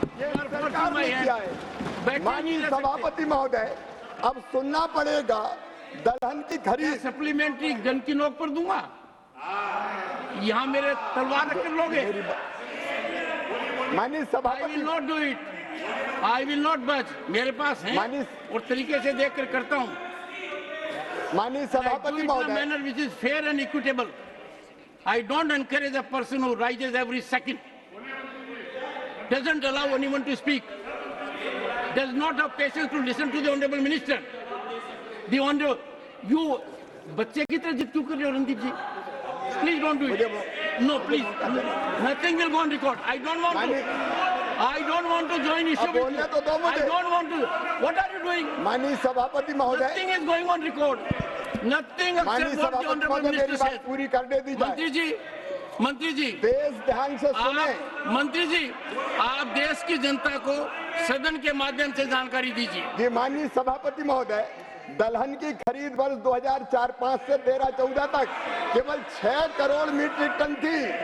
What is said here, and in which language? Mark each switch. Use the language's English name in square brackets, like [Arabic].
[Hindi] ये सरकार ने किया है। माननीय सभापति महोदय, अब सुनना पड़ेगा दलहन की खरीद। सप्लीमेंट्री गन की नोक पर दूंगा, यहाँ मेरे तलवार रख कर लोगे? माननीय सभापति, [English] I will not do it. I will not budge. [Hindi] मेरे पास है और तरीके से देख कर करता हूँ। माननीय सभापति महोदय, [English] manner which is fair and equitable. I don't encourage a person who rises every second, doesn't allow anyone to speak, does not have patience to listen to the honorable minister. The honorable, you [Hindi] बच्चे की तरह जिद क्यों कर रहे हो रणदीप जी? [English] Please don't do it. No, please. Nothing will go on record. I don't want to join issue with you. I don't want to. What are you doing? [Hindi] माननीय सभापति महोदय, [English] Nothing is going on record. Nothing except what the honorable minister said. [Hindi] पूरी करने दीजिए। मंत्री जी, देश ध्यान से सुने। मंत्री जी, आप देश की जनता को सदन के माध्यम से जानकारी दीजिए। जी माननीय सभापति महोदय, दलहन की खरीद वर्ष 2004-05 से 13-14 तक केवल 6 करोड़ मीट्रिक टन थी।